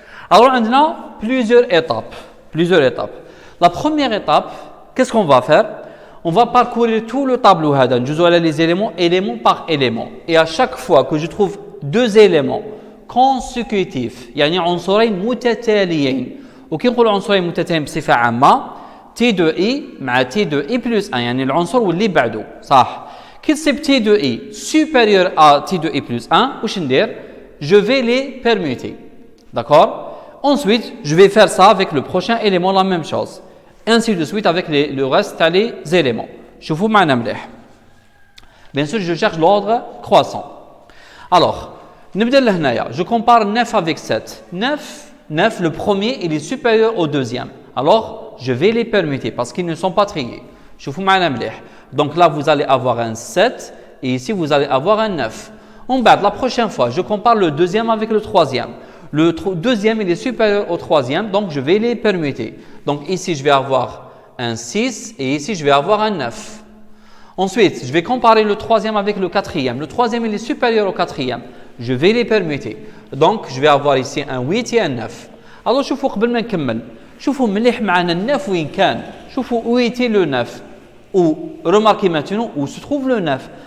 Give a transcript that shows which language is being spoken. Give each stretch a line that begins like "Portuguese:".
French: Alors, on a plusieurs étapes. La première étape, qu'est-ce qu'on va faire? On va parcourir tout le tableau, les éléments, élément par élément. Et à chaque fois que je trouve deux éléments consécutifs,
Arabic: يعني عنصرين متتاليين. وكي نقولوا عنصرين متتاليين بصفة عامة T2i مع T2i plus 1 يعني العنصر واللي بعده صح. كي تصيب
French: T2i supérieur à T2i plus 1
Arabic: واش ندير؟
French: Je vais les permuter. D'accord? Ensuite, je vais faire ça avec le prochain élément, la même chose. Ainsi de suite avec le reste des éléments. Je vous mets un Bien sûr, je cherche l'ordre croissant. Alors, je compare 9 avec 7. 9, le premier, il est supérieur au deuxième. Alors, je vais les permuter parce qu'ils ne sont pas triés. Je vous mets un Donc là, vous allez avoir un 7 et ici, vous allez avoir un 9. En bas, la prochaine fois, je compare le deuxième avec le troisième. Le deuxième, il est supérieur au troisième, donc je vais les permuter. Donc ici, je vais avoir un 6 et ici, je vais avoir un 9. Ensuite, je vais comparer le troisième avec le quatrième. Le troisième, il est supérieur au quatrième. Je vais les permuter. Donc, je vais avoir ici un 8 et un 9.
Arabic: Alors, شوفوا قبل ما نكمل. شوفوا مليح معنا النف وين كان.
French: شوفوا où était le 9. Ou remarquez maintenant où se trouve le 9.